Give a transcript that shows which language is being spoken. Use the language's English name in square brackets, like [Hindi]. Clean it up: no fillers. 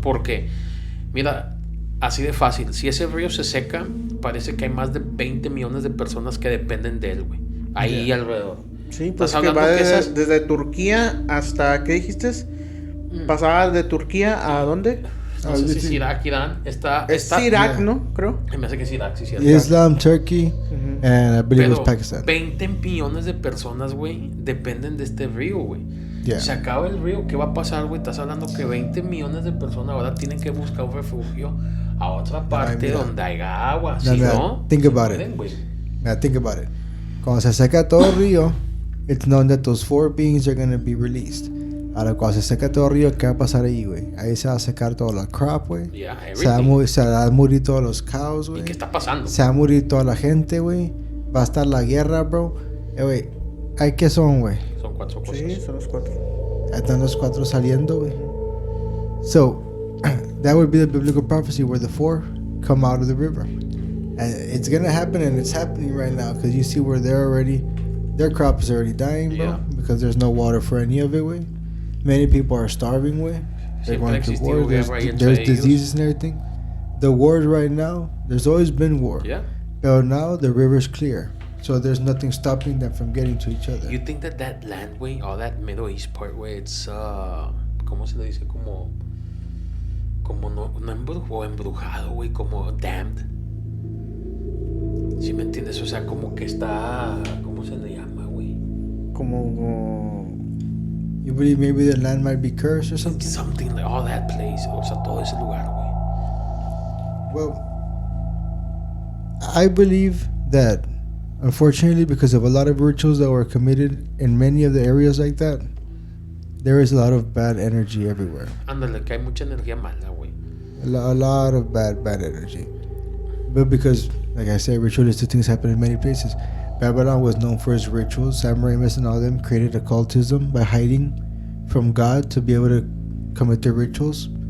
[Spanish] Porque, mira, así de fácil, si ese río se seca, parece que hay más de 20 millones de personas que dependen de él, güey. Ahí alrededor. Sí, pues que va desde Turquía hasta, ¿qué dijiste? Pasaba de Turquía a ¿dónde? No sé si es Irak, Irán. Es Irak, ¿no? Creo. Me hace que es Irak, sí, sí. [English] Islam, Turkey, and I believe it's Pakistan. [Spanish] 20 millones de personas, güey, dependen de este río, güey. [English] Yeah. [Spanish] Se acaba el río, ¿qué va a pasar, güey? Estás hablando que 20 millones de personas ahora tienen que buscar un refugio a otra parte donde haya agua. Si no, [English] think about it. Now think about it. [Spanish] Cuando se seca todo el río, [English] it's known that those 4 beings are going to be released. [Spanish] Ahora, cuando se seca todo el río, ¿qué va a pasar ahí, güey? Ahí se va a secar toda la crop, güey. [English] Yeah, [Spanish] se va a morir todos los cows, güey. ¿Y qué está pasando? Se va a morir toda la gente, güey. Va a estar la guerra, bro. Güey, ¿qué son, güey? Son 4 cosas. Sí, son los 4. Están los 4 saliendo, güey. [English] So, that would be the biblical prophecy where the 4 come out of the river. And it's going to happen, and it's happening right now. Because you see where their crop is already dying, bro. Yeah. Because there's no water for any of it, güey. Many people are starving, güey. They're going through war. There's diseases and everything. The wars right now, there's always been war. Yeah. But now the river's clear. So there's nothing stopping them from getting to each other. You think that land, güey, all that Middle East part, güey, it's, [Spanish] ¿cómo se le dice? Como no embrujado, güey, como damned. ¿Sí me entiendes? O sea, como que está, ¿cómo se le llama, güey? Como... [English] You believe maybe the land might be cursed or something? Something like all that place. [Spanish] O sea, todo ese lugar, güey. [English] Well, I believe that, unfortunately, because of a lot of rituals that were committed in many of the areas like that, there is a lot of bad energy everywhere. [Spanish] Ándale, que hay mucha energía mala, güey. [English] A lot of bad energy. But because, like I said, ritualistic things happen in many places. Babylon was known for its rituals. Semiramis and all them created occultism by hiding from God to be able to commit their rituals.